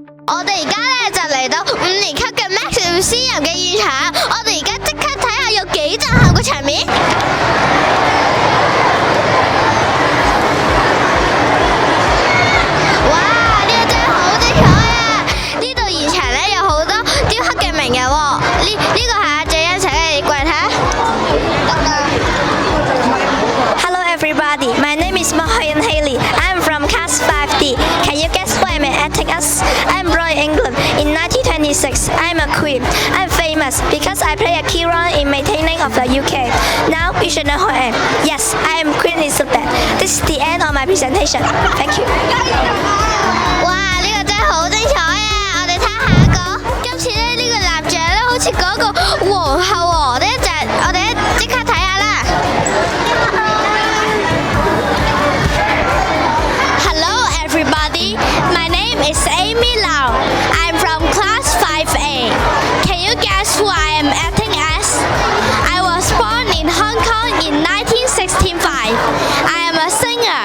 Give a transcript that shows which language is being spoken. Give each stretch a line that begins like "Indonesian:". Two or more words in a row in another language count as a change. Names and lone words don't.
Cantonese: 我哋而家咧就嚟到5年級嘅 Max 私人嘅現場，我哋而家即刻睇下有幾震撼嘅場面。哇！呢個真係好精彩啊！呢度現場咧有好多雕刻嘅名人喎。呢個係阿最欣請你過嚟睇下。
English: Hello everybody, my name is Mahoyan Haley. I'm from class 5D. Can you guess why I'm acting as? I'm born in England in 1926. I'm a queen. I'm famous because I play a key role in maintaining of the UK. Now you should know who I am. Yes, I am Queen Elizabeth. This is the end of my presentation. Thank you.
Cantonese: 哇！呢個真係好精彩啊！我哋睇下一個。今次咧呢個蠟像咧好似嗰個皇后喎，我哋即刻睇下啦。
English: Hello everybody, my name is Amy Lau. I'm from class 5A. Can you guess who I am acting as? I was born in Hong Kong in 1965. I am a singer.